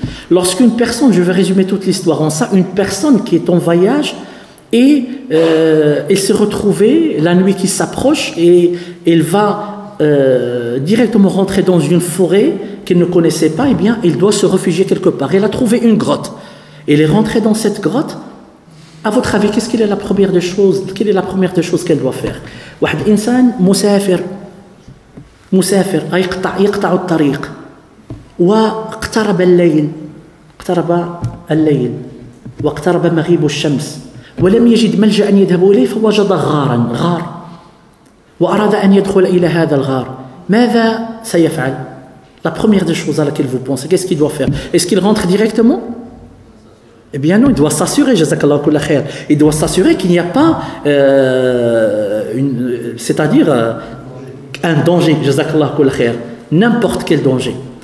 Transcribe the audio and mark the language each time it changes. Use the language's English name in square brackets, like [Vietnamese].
[French] Lorsqu'une personne, je vais résumer toute l'histoire en ça, une personne qui est en voyage et elle s'est retrouvée, la nuit qui s'approche, et elle va directement rentrer dans une forêt qu'elle ne connaissait pas, eh bien, elle doit se réfugier quelque part. Elle a trouvé une grotte. Elle est rentrée dans cette grotte. À votre avis, quelle est la première des choses qu'elle doit faire? [Arabic] واحد إنسان مسافر يقطع الطريق واقترب الليل واقترب مغيب الشمس ولم يجد ملجأ يذهب إليه فوجد غار وأراد أن يدخل إلى هذا الغار. ماذا سيفعل? [French] La première des choses à laquelle vous pensez, qu'est-ce qu'il doit faire? Est-ce qu'il rentre directement? Eh bien non, il doit s'assurer, [Arabic] jazakallahu kulla khair, [French] il doit s'assurer qu'il n'y a pas un danger, jazakallahu kulla khair, n'importe quel danger.